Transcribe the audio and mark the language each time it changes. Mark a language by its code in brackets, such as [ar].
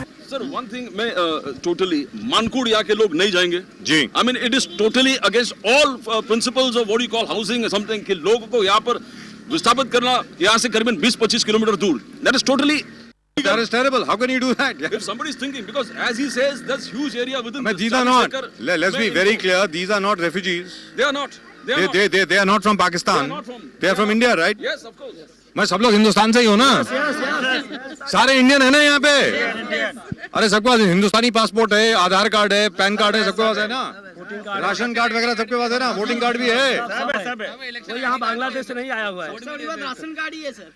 [en] Sir, one thing [hi] मैं [en] totally [hi] मानकुड़ यहाँ के लोग नहीं जाएंगे. जी. [en] I mean it is totally against all principles of what you call housing or something [hi] कि लोगों को यहाँ पर विस्थापित करना यहाँ से करीबन 20-25 किलोमीटर दूर. [en] That is totally. That is terrible. How can you do that? If somebody is thinking, because as he says, there's huge area within. But this these are not. 40 acre- Let's be very clear. These are not refugees. They are not. They are not. They are not from Pakistan. They are not from- They are from India, right? Yes, of course. [hi] मैं सब लोग हिंदुस्तान से ही हो ना. सारे Indian है ना यहाँ पे. अरे सबके पास हिंदुस्तानी पासपोर्ट है, आधार कार्ड है, पैन कार्ड है, सबके पास है ना. राशन कार्ड वगैरह सबके पास है ना. वोटिंग कार्ड भी है. कोई यहाँ बांग्लादेश से नहीं आया हुआ है. राशन कार्ड ही है सर.